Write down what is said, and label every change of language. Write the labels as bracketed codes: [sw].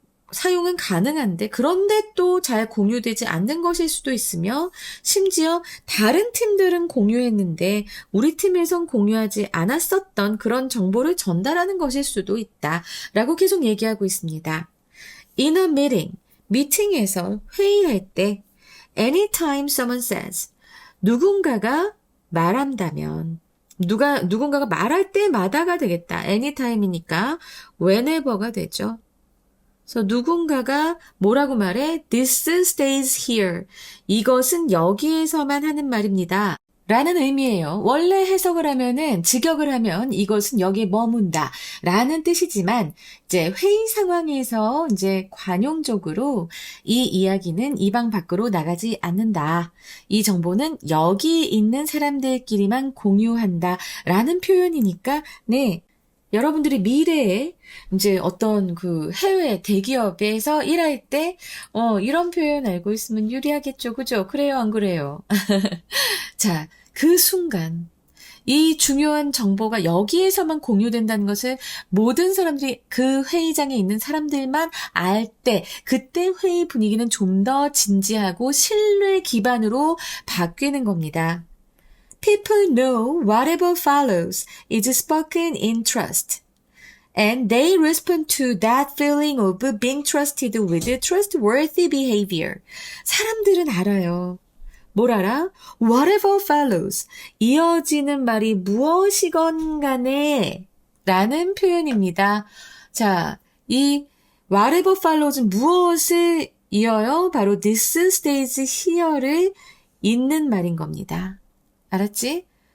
[ko] 사용은 가능한데 그런데 또 잘 공유되지 않는 것일 수도 있으며 심지어 다른 팀들은 공유했는데 우리 팀에선 공유하지 않았었던 그런 정보를 전달하는 것일 수도 있다 라고 계속 얘기하고 있습니다. [en] In a meeting, [ko] 미팅에서 회의할 때 [en] anytime someone says [ko] 누군가가 말한다면 누군가가 말할 때마다가 되겠다. anytime이니까 whenever가 되죠. 그래서 누군가가 뭐라고 말해? [en] This stays here. [ko] 이것은 여기에서만 하는 말입니다. 라는 의미예요. 원래 해석을 하면은, 직역을 하면 이것은 여기에 머문다. 라는 뜻이지만, 이제 회의 상황에서 이제 관용적으로 이 이야기는 이 방 밖으로 나가지 않는다. 이 정보는 여기 있는 사람들끼리만 공유한다. 라는 표현이니까, 네. 여러분들이 미래에 이제 어떤 그 해외 대기업에서 일할 때, 이런 표현 알고 있으면 유리하겠죠. 그죠? 그래요, 안 그래요? 자, 그 순간 이 중요한 정보가 여기에서만 공유된다는 것을 모든 사람들이 그 회의장에 있는 사람들만 알 때, 그때 회의 분위기는 좀 더 진지하고 신뢰 기반으로 바뀌는 겁니다. [en] People know whatever follows is spoken in trust. And they respond to that feeling of being trusted with trustworthy behavior. [ko] 사람들은 알아요. 뭘 알아? [en] Whatever follows. [ko] 이어지는 말이 무엇이건 간에 라는 표현입니다. 자, 이 [en] whatever follows [ko] 는 무엇을 이어요? 바로 [en] this stays here [ko] 를 잇는 말인 겁니다. 알았지?